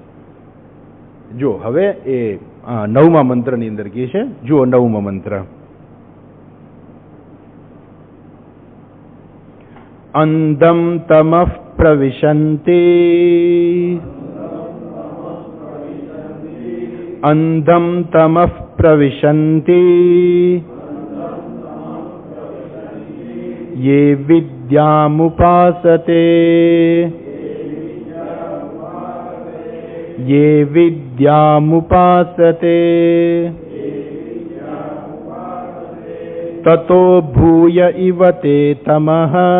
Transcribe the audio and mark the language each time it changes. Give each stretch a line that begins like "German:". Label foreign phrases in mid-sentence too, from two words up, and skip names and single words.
Gujarati: જો હવે એ 9મા મંત્રની અંદર કહે છે, જુઓ 9મો મંત્ર.
Sanskrit: અંધમ તમઃ પ્રવિશન્તિ, અંધમ તમઃ પ્રવિશન્તિ ये विद्यामुपासते, ये विद्यामुपासते ततो भूय इव ते तमः,